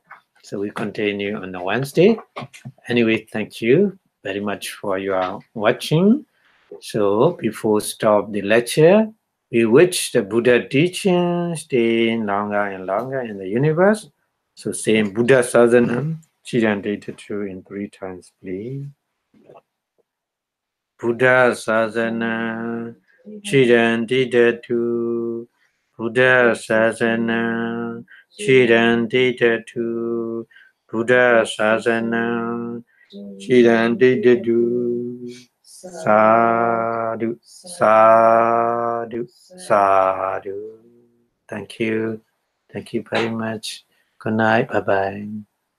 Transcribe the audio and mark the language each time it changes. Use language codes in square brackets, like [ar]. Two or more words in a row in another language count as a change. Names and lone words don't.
[en] So we continue on the Wednesday. Anyway, thank you very much for your watching. So before stop the lecture, we wish the Buddha teaching stay longer and longer in the universe. So same [pi] Buddha Sasanam, Chirandita [en] in 3 times, please. [pi] Buddha Sasana, Chirandita Buddha Sasana, Chirandita Buddha Sasana, Chirandita Sadhu, sadhu, sadhu. [en] Thank you very much. Good night. Bye bye.